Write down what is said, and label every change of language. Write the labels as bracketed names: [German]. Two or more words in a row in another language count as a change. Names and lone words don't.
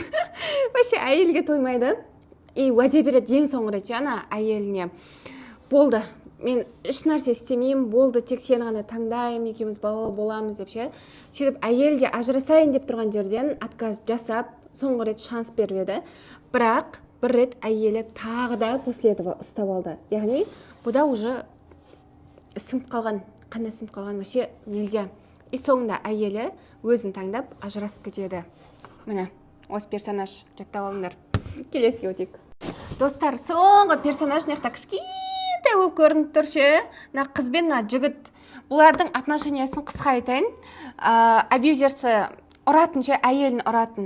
[Kazakh] Вообще әйелге тоймайды. И уәде береді ең соңғы рет ана әйеліне. Болды, мен еш нәрсе істемеймін, болды, тек сені ғана таңдаймын, екеуміз балалы боламыз деп ше. Сөйтіп әйел де ажырасайын деп тұрған жерден отказ жасап, соңғы рет шанс беріп еді. Бірақ бір рет әйелі тағы да [Russian] после этого [Kazakh] ұстап алды. Яғни бұда уже сынып қалған, қандай сынып қалған, [Russian] вообще нельзя. [Kazakh] И соңында әйелі өзін таңдап ажырасып кетеді. Міне, осы персонаж жаттап алыңдар. Келесіге өтейік. Достар, соңғы персонаж нақта кішкентай болып көрініп тұр ше. Қыз бен жігіт. Бұлардың отношениясын қысқа айтайын. Абьюзерсі ұратын ше, әйелін ұратын.